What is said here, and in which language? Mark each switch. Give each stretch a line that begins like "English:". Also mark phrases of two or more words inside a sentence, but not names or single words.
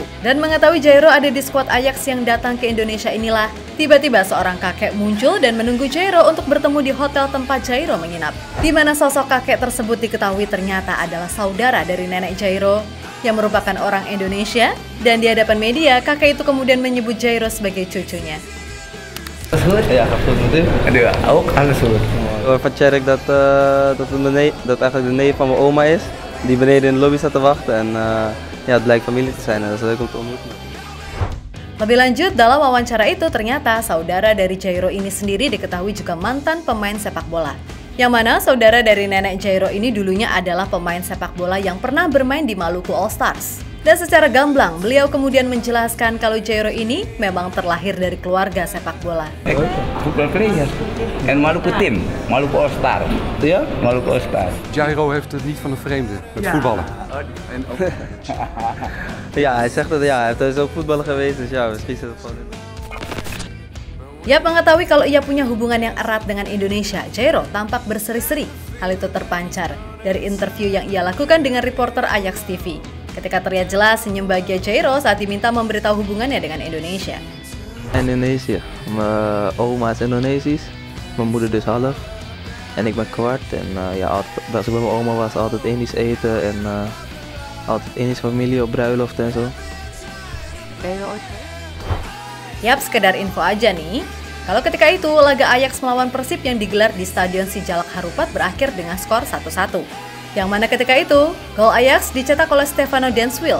Indonesian: Dan mengetahui Jairo ada di skuad Ajax yang datang ke Indonesia inilah, tiba-tiba seorang kakek muncul dan menunggu Jairo untuk bertemu di hotel tempat Jairo menginap. Di mana sosok kakek tersebut diketahui ternyata adalah saudara dari nenek Jairo yang merupakan orang Indonesia, dan di hadapan media kakek itu kemudian menyebut Jairo sebagai cucunya.
Dutch: Ja, absoluut. En ook alles goed. Even check dat eigenlijk de neef van mijn oma is, die beneden in de lobby staat te wachten, en ja, het blijkt familie te zijn en dat is leuk om te ontmoeten.
Indonesian: Lebih lanjut, dalam wawancara itu ternyata saudara dari Jairo ini sendiri diketahui juga mantan pemain sepak bola. Yang mana saudara dari nenek Jairo ini dulunya adalah pemain sepak bola yang pernah bermain di Maluku All Stars. Dan secara gamblang, beliau kemudian menjelaskan kalau Jairo ini memang terlahir dari keluarga sepak bola.
Dutch: Voetbal player. En Maluku team, Maluku All Star. Ja, Maluku All Star. Jairo heeft het niet van een vreemde met voetballen. Ja, hij zegt dat ja, hij is ook voetballer geweest, dus ja, misschien zit het gewoon in.
Indonesian: Ia mengetahui kalau ia punya hubungan yang erat dengan Indonesia, Jairo tampak berseri-seri. Hal itu terpancar dari interview yang ia lakukan dengan reporter Ajax TV. Ketika terlihat jelas senyum bahagia Jairo saat diminta memberitahu hubungannya dengan Indonesia.
Dutch: Indonesië. Mijn oma is Indonesisch, mijn moeder dus half. En ik ben kwart. En als ik bij mijn oma was, altijd Indisch eten en altijd Indisch familie op bruiloft en zo. Ben je ooit geweest?
Indonesian: Yap, sekedar info aja nih. Kalau ketika itu, laga Ajax melawan Persib yang digelar di Stadion Sijalak Harupat berakhir dengan skor 1-1. Yang mana ketika itu, gol Ajax dicetak oleh Stefano Denswil.